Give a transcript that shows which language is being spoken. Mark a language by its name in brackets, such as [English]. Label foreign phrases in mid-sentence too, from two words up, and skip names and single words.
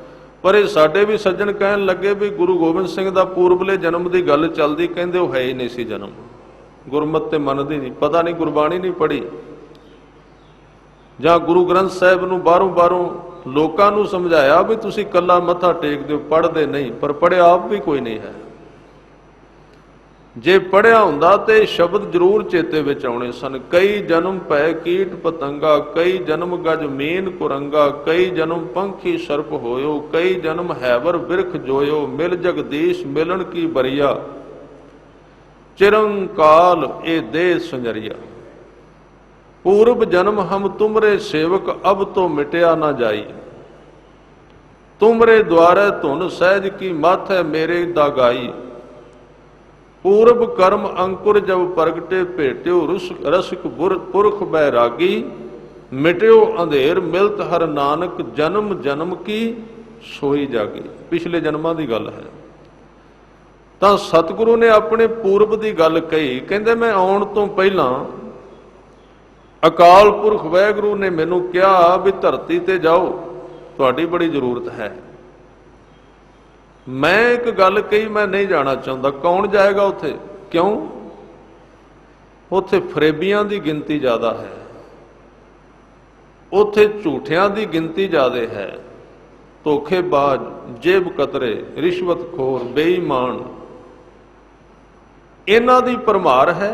[Punjabi] ਪਰ ਯੇ ਸਾਡੇ ਭੀ ਸੱਜਣ ਕਹਿਣ ਲੱਗੇ ਭੀ ਗੁਰੂ ਗੋਬਿੰਦ ਸਿੰਘ ਦਾ ਪੂਰਬਲੇ ਜਨਮ ਕੀ ਗੱਲ ਚੱਲਦੀ, ਕਹਿੰਦੇ ਵੋ ਹੈ ਹੀ ਨਹੀਂ ਸੀ ਜਨਮ, ਗੁਰਮਤ ਤੇ ਮੰਨਦੀ ਨਹੀਂ, ਪਤਾ ਨਹੀਂ ਗੁਰਬਾਣੀ ਨਹੀਂ ਪੜ੍ਹੀ, ਜਾਂ ਗੁਰੂ ਗ੍ਰੰਥ ਸਾਹਿਬ ਨੂੰ ਬਾਹਰੋਂ ਲੋਕਾਂ ਨੂੰ ਸਮਝਾਇਆ ਭੀ ਤੁਸੀਂ ਕੱਲਾ ਮੱਥਾ ਟੇਕ ਦਿਓ, ਪੜ੍ਹਦੇ ਨਹੀਂ, ਪਰ ਪੜ੍ਹਿਆ ਆਪ ਭੀ ਕੋਈ ਨਹੀਂ ਹੈ। ਜੇ ਪੜ੍ਹਿਆ ਹੁੰਦਾ ਤੇ ਸ਼ਬਦ ਜ਼ਰੂਰ ਚੇਤੇ ਵਿਚ ਆਉਣੇ ਸਨ। ਕਈ ਜਨਮ ਪੈ ਕੀਟ ਪਤੰਗਾ, ਕਈ ਜਨਮ ਗਜ ਮੀਨ ਕੁਰੰਗਾ, ਕਈ ਜਨਮ ਪੰਖੀ ਸਰਪ ਹੋਯੋ, ਕਈ ਜਨਮ ਹੈਵਰ ਬਿਰਖ ਜੋਯੋ, ਮਿਲ ਜਗਦੀਸ਼ ਮਿਲਨ ਕੀ ਬਰੀਆ, ਚਿਰੰਕਾਲ ਏ ਦੇਹ ਸੰਜਰੀਆ। ਪੂਰਬ ਜਨਮ ਹਮ ਤੁਮਰੇ ਸੇਵਕ, ਅਬ ਤੋ ਮਿਟਿਆ ਨਾ ਜਾਈ, ਤੁਮਰੇ ਦੁਆਰੇ ਧੁਨ ਸਹਜ ਕੀ ਮਾਥੇ ਮੇਰੇ ਦਾਗਾਈ। ਪੂਰਬ ਕਰਮ ਅੰਕੁਰ ਜਬ ਪ੍ਰਗਟੇ ਭੇਟਿਓ, ਰਸਿਕ ਪੁਰਖ ਬੈਰਾਗੀ, ਮਿਟਿਓ ਅੰਧੇਰ ਮਿਲਤ ਹਰ ਨਾਨਕ, ਜਨਮ ਜਨਮ ਕੀ ਸੋਈ ਜਾਗੀ। ਪਿਛਲੇ ਜਨਮਾਂ ਦੀ ਗੱਲ ਹੈ। ਤਾਂ ਸਤਿਗੁਰੂ ਨੇ ਅਪਨੇ ਪੂਰਬ ਕੀ ਗੱਲ ਕਹੀ, ਕਹਿੰਦੇ ਮੈਂ ਆਉਣ ਤੋਂ ਪਹਿਲਾਂ ਅਕਾਲ ਪੁਰਖ ਵਾਹਿਗੁਰੂ ਨੇ ਮੈਨੂੰ ਕਹਾ ਭੀ ਧਰਤੀ ਤੇ ਜਾਓ ਤੁਹਾਡੀ ਬੜੀ ਜ਼ਰੂਰਤ ਹੈ। ਮੈਂ ਇੱਕ ਗੱਲ ਕਹੀ, ਮੈਂ ਨਹੀਂ ਜਾਣਾ ਚਾਹੁੰਦਾ। ਕੌਣ ਜਾਏਗਾ ਉੱਥੇ? ਕਿਉਂ? ਉੱਥੇ ਫਰੇਬੀਆਂ ਦੀ ਗਿਣਤੀ ਜ਼ਿਆਦਾ ਹੈ, ਉੱਥੇ ਝੂਠਿਆਂ ਦੀ ਗਿਣਤੀ ਜ਼ਿਆਦਾ ਹੈ, ਧੋਖੇਬਾਜ਼, ਜੇਬ ਕਤਰੇ, ਰਿਸ਼ਵਤਖੋਰ, ਬੇਈਮਾਨ, ਇਹਨਾਂ ਦੀ ਭਰਮਾਰ ਹੈ।